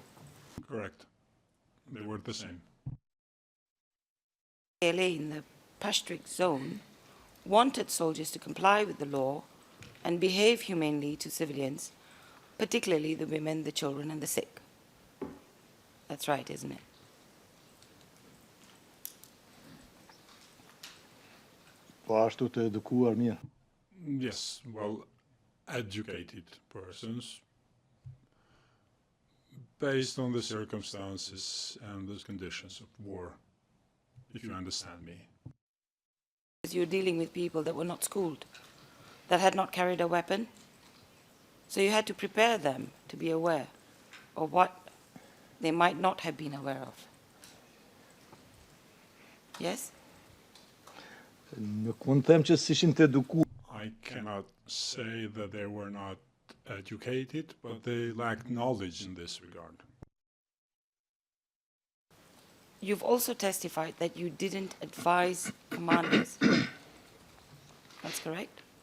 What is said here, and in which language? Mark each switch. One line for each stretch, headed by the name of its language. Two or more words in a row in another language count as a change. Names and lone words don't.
English: Correct. They were the same. KLA in the Pashtric zone wanted soldiers to comply with the law and behave humanely to civilians, particularly the women, the children, and the sick. That's right, isn't it?
Albanian: Po ashtu të edukuar mirë.
English: Yes, well educated persons based on the circumstances and the conditions of war, if you understand me. Because you're dealing with people that were not schooled, that had not carried a weapon. So you had to prepare them to be aware of what they might not have been aware of. Yes?
Albanian: Nuk mund të them që s'ishin të edukuar.
English: I cannot say that they were not educated, but they lacked knowledge in this regard. You've also testified that you didn't advise commanders. That's correct?